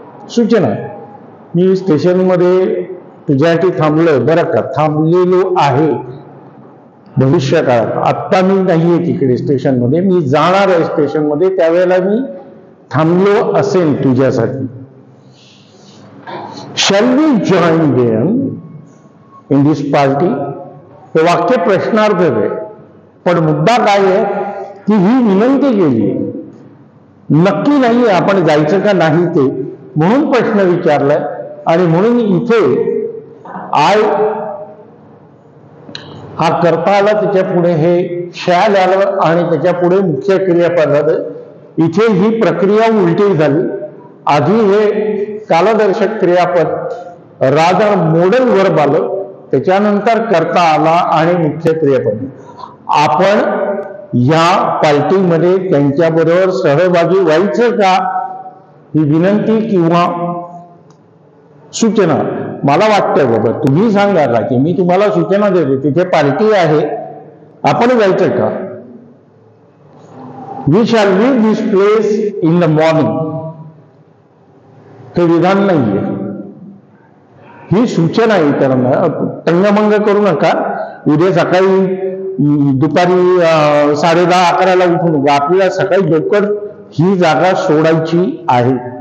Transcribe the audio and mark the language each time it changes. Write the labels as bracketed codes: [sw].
[mr] सूचना, मी स्टेशनमध्ये तुझ्यासाठी थांबलोय बरं का, थांबलेलो आहे भविष्य काळात. आत्ता मी नाहीये तिकडे स्टेशनमध्ये, मी जाणार आहे स्टेशनमध्ये, त्यावेळेला मी थांबलो असेल तुझ्यासाठी. [en] Shall we join them in this party? [mr] हे वाक्य प्रश्नार्थ आहे, पण मुद्दा काय आहे की ही विनंती केली, नक्की नाही आपण जायचं का नाही ते, म्हणून प्रश्न विचारलाय. आणि म्हणून इथे आय हा करता आला, त्याच्या पुढे हे शॅल आलं आणि त्याच्या पुढे मुख्य क्रियापद आलं. इथे ही प्रक्रिया उलटी झाली. आधी हे कालदर्शक क्रियापद रादर मॉडल वर्ब आलं, त्याच्यानंतर करता आला आणि मुख्य क्रियापद. आपण या पार्टीमध्ये त्यांच्याबरोबर सहभागी व्हायचं का, ही विनंती किंवा सूचना. मला वाटतं बाबा तुम्ही सांगा का की मी तुम्हाला सूचना देते, तिथे पार्टी आहे, आपण जायचं का. [en] We shall leave this place in the morning. [mr] हे विधान नाहीये, ही सूचना आहे इतरांना. तंगमंग करू नका, उद्या सकाळी दुपारी 10:30-11ला उठू नका. आपल्याला सकाळी लवकर ही जागा सोडायची आहे.